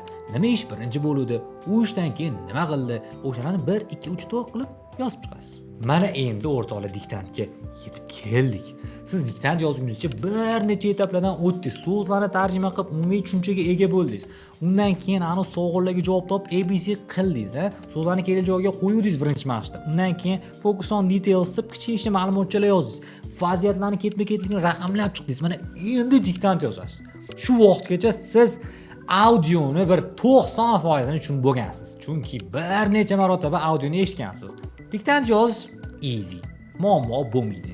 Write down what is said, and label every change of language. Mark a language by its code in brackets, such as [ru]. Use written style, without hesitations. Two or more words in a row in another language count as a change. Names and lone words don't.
[uz] Nima ish birinchi bo'ludi? U ishdan keyin nima qildi? O'shalarni 1, 2, 3, 4 qilib yozib chiqasiz. Mana endi o'rtoqlar diktantga yetib keldik. Siz diktant yozguningizcha bir necha etaplardan o'tdingiz. So'zlarni tarjima qilib, umumiy tushunchaga ega bo'ldingiz. Undan keyin ana savollarga javob topib, ABC qildingiz, So'zlarni kerak joyiga qo'yuvdingiz birinchi mashqda. Undan keyin [en] focus on details [uz] deb kichkina ma'lumotchalar yozdingiz. Vaziyatlarni ketma-ketligini raqamlab chiqdingiz. Mana endi diktant yozasiz. Shu vaqtgacha siz audioni bir 90% ni tushunib bo'lgansiz. Chunki bir necha marotaba audioni eshitgansiz. Diktant yozish easy. Muammo bo'lmaydi.